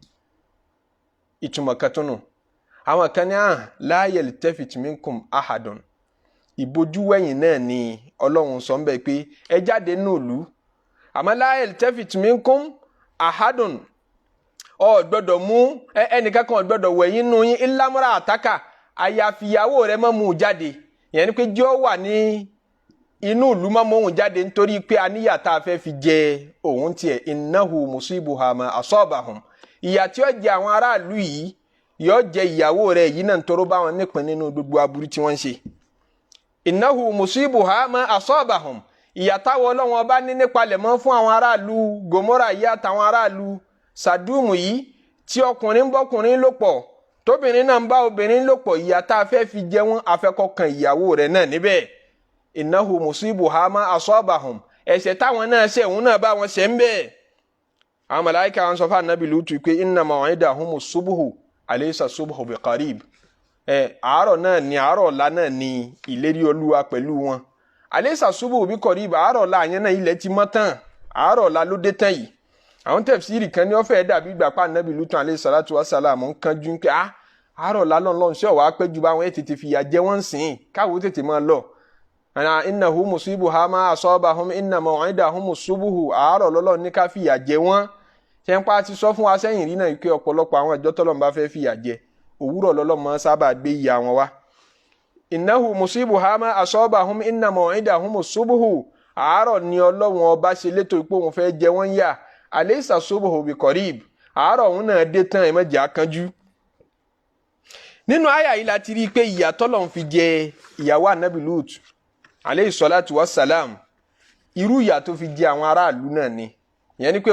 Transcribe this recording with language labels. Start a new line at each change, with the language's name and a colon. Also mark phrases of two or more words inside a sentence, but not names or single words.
Yoruba: ìtumọ̀ kan tún nù àwọn kan ní
Arabic: لا يلتفت منكم أحد
Yoruba: ìbojúwẹ̀yìn náà ni ọlọ́run sọ ń bẹ pé ẹ jáde nínú ìlú àmọ́
Arabic: لا يلتفت منكم أحد
Yoruba: ọ gbọ́dọ̀ mú ẹnìkan kan gbọ́dọ̀ wẹ̀yìn nínú yín illa imra'ataka àyàfi ìyàwó rẹ̀ má mú jáde ìyẹn ni pé jọ́ wà ní inú ìlú má mú òun jáde nítorí pé aníyà tá a fẹ́ fi jẹ òun tiẹ̀
Arabic: إنه مصيبها ما أصابهم
Yoruba: ìyà tí ó jẹ àwọn aráàlú yìí yóò jẹ ìyàwó rẹ̀ yìí náà nítorí bá wọn nípìn nínú gbogbo aburú tí wọ́n ń ṣe
Arabic: إنه مصيبها ما أصابهم
Yoruba: ìyà táwọn ọlọ́wọ́n bá ní nípalẹ̀mọ́ fún àwọn aráàlú Gòmórà yìí àtàwọn aráàlú Sàdúmù yìí tí ọkùnrin bọ́kùnrin lò pọ̀ tóbìnrin náà ń bá obìnrin lò pọ̀ ìyà tá a fẹ́ fi jẹ wọ́n afẹ́kọ̀kan ìyàwó rẹ̀ náà níbẹ̀
Arabic: إنه مصيبها ما أصابهم
Yoruba: ẹ̀ṣẹ̀ táwọn náà ṣẹ̀ òun náà bá wọn ṣẹ̀ ń bẹ̀. àwọn màláíkà wọn sọ fún Ànábì Lútù pé
Arabic: إن موعدهم الصبح أليس الصبح بقريب
Yoruba: àárọ̀ náà ni àárọ̀ ọ̀la náà ni ìlérí Olúwa pẹ̀lú wọn
Arabic: أليس الصبح بقريب
Yoruba: àárọ̀ ọ̀la yẹn náà ilẹ̀ ti mọ́ tán àárọ̀ ọ̀la ló dé tán yìí àwọn tẹ̀fsírì kan ní ó fẹ́ dàbí ìgbà pa Ànábì Lútù
Arabic: عليه الصلاة والسلام
Yoruba: ń kánjú pé àárọ̀ ọ̀la lọ́nlọ́n ṣé ọ̀wá pẹ́ ju bá wọn tètè fìyà jẹ wọ́n sìn káwọ́ tètè máa lọ
Arabic: إنه مصيبها ما أصابهم إن موعدهم الصبح
Yoruba: àárọ̀ lọ́lọ́ ní ká fìyà jẹ wọ́n ṣe ń pa ti sọ fún wa sẹ́yìn rí náà pé ọ̀pọ̀lọpọ̀ àwọn ìjọ tọ́lọ́run bá fẹ́ fìyà jẹ òwúrọ̀ lọ́lọ́mọ sábà gbé ìyà wọn wá
Arabic: إنه مصيبها ما أصابهم إن موعدهم الصبح
Yoruba: àárọ̀ ni Ọlọ́run ọba ṣe létò pé òun fẹ́ jẹ wọ́n yà
Arabic: أليس الصبح بقريب
Yoruba: àárọ̀ òun náà dé tán ẹ má jẹ́ á kánjú. nínú àyà yìí láti rí i pé ìyà tọ́lọ́run fi jẹ ìyàwó Ànábì Lútù
Arabic: عليه الصلاة والسلام
Yoruba: irú ìyà tó fi jẹ àwọn aráàlú náà ni ìyẹn ni pé